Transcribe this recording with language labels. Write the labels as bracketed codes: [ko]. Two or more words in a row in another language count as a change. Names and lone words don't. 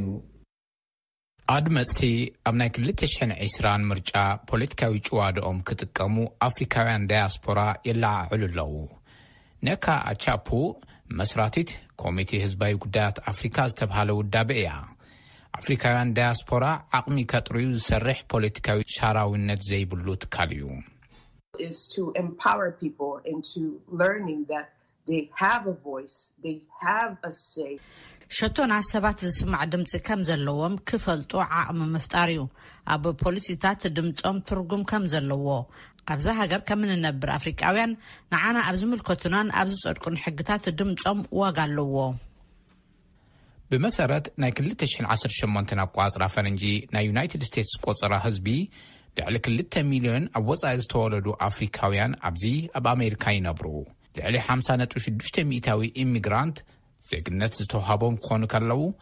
[ti] ኣድመፅቲ ኣብ ናይ 2020 ምርጫ ፖለቲካዊ ጭዋድኦም ክጥቀሙ ኣፍሪካውያን ዳያስፖራ የለዓዕሉ ኣለዉ ነካ ኣቻፑ መስራቲት ኮሚቴ ህዝባዊ ጉዳያት ኣፍሪካ ዝተብሃለ ውዳበ እያ አፍሪካውያን ዳያስፖራ አቅሚ ከጥሩ ዝሰርሕ ፖለቲካዊ ሻራዊነት ዘይብሉ ትካል እዩ [en] is to empower people into learning that they have a voice they have a say [ti] ሸቶና ሰባት ዝስማዕ ድምጽ ከም ዘለዎም ክፈልጡ ዓቅሚ ምፍጣር እዩ ኣብ ፖለቲካት ድምጾም ትርጉም ከም ዘለዎ ኣብዛ ሃገር ከም እንነብር አፍሪካውያን ንዓና ኣብ ዝምልከቱናን ኣብ ዝጸድቁን ሕግታት ድምጾም ዋጋ ኣለዎ بمسارات ናይ 2018 ኣቋጽራ ፈረንጂ ናይ ዩናይትድ ስቴትስ ቆጽራ ህዝቢ ልዕሊ 2 ሚልዮን ኣብ ወጻኢ ዝተወለዱ ኣፍሪካውያን ኣብዚ ኣብ ኣሜሪካ ይነብሩ ልዕሊ 50.6 ሚእታዊ ኢሚግራንት ዜግነት ዝተዋሃቦም ክኾኑ ከለዉ